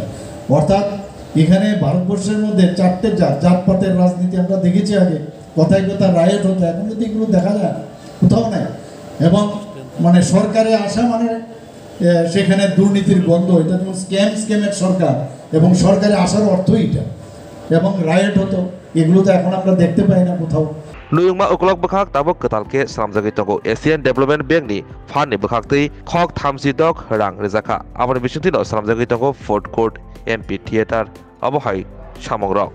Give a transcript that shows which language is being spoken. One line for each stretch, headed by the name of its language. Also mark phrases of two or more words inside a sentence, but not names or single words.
Bangla: অর্থাৎ এখানে ভারতবর্ষের মধ্যে চারটে জাতপাতের রাজনীতি আমরা দেখেছি আগে, কথায় রায়ট হতো, এখন যদি এগুলো দেখা যায় কোথাও নাই। এবং মানে সরকারে আসা মানে সেখানে দুর্নীতির গন্ধ, এটা যেমন স্ক্যামের সরকার, এবং সরকারে আসার অর্থই এটা, এবং রায়ট হতো, এগুলো তো এখন আমরা দেখতে পাই না কোথাও।
Kok Borok: Nuyungma uklok bekhak tabok ketalke salamjagi tongo Asian Development Bank ni fan ni bekhakti khok thamsi dok rang rizaka aboni bisintino salamjagi tongo Fort Court MP Theater abohai samongrok.